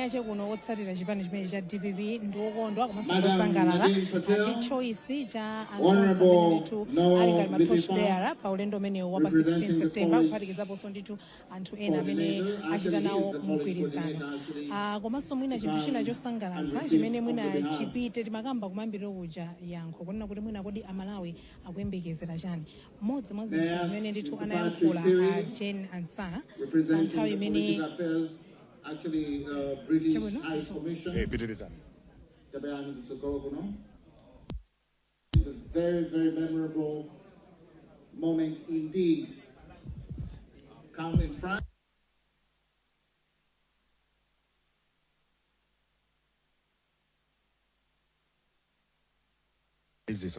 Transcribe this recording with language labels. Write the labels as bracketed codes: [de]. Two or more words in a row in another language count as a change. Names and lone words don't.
[ny] ache kuno otsatira chipani chimene cha DPP ndi okondwa komanso osangalala ndi choice cha anthu amene ndithu ali ngati ma [en] torch bearer [ny] pa ulendo umenewu wa pa 16 September kuphatikizaponso ndithu anthu ena amene achita nawo mgwirizano komanso mwina chinthu china chosangalatsa chimene mwina chipite timakamba kumayambiriro kuja yankho kunena kuti mwina kodi amalawi akuyembekezera chani mmodzi mwa zinthu zimene ndithu anayankhula Jane Ansah nthawi imene [en] It's a very, very memorable moment indeed. Come in front. This now